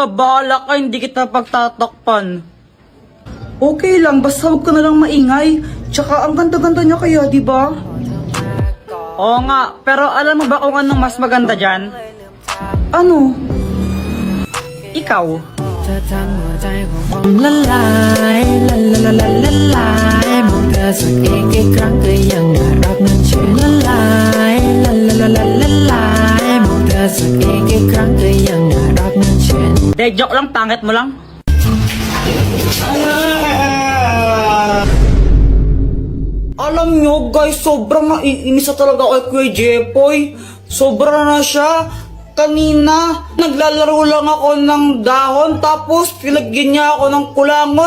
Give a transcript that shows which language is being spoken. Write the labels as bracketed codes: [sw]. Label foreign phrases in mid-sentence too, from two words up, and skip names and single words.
[tl] Bahala ka, hindi kita pagtatakpan. Okay lang, basta huwag ka na lang maingay. Tsaka ang ganda-ganda niya kaya, di ba? Oo nga, pero alam mo ba kung anong mas maganda dyan? Ano? Ikaw. [th] เธอทำหัวใจของผมละลายละละละละละลายมองเธอสักเองกี่ครั้งก็ยังน่ารักนั้นเชื่อละลายละละละละละลายมองเธอสักเองกี่ครั้งก็ยังน่ารักนั้นเชื่อ [tl] De, joke lang, pangit mo lang. Alam nyo guys, sobrang naiinis na talaga ako kay Kuya Jepoy. Sobra na siya. Kanina, naglalaro lang ako ng dahon, tapos pinagyan niya ako ng kulangot.